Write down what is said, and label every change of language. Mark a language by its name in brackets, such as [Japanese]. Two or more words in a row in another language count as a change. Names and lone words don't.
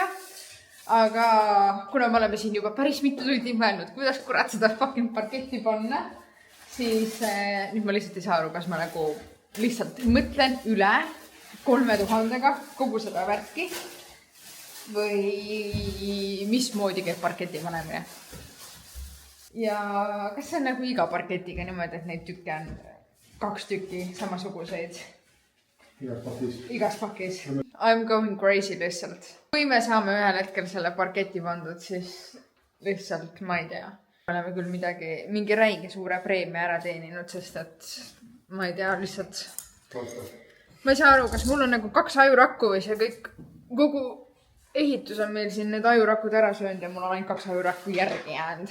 [Estonian] Aga kuna me oleme siin juba päris mitu tundi mõelnud, kuidas kurat seda fucking parketti panna, siis nüüd ma lihtsalt ei saa aru, kas ma nagu lihtsalt mõtlen üle 3000-ga kogu seda värki või mismoodi käib parketi panemine. Ja kas see on nagu iga parketiga niimoodi, et neid tükke on 2 tükki samasuguseid? Igas pakis. [English] I'm going crazy lihtsalt. [Estonian] Kui me saame ühel hetkel selle parketi pandud, siis lihtsalt ma ei tea. Oleme küll mingi räige suure preemia ära teeninud, sest et ma ei tea, lihtsalt... Ma ei saa aru, kas mul on nagu 2 ajurakku või see kogu ehitus on meil siin need ajurakud ära söönud ja mul on ainult 2 ajurakku järgi jäänud.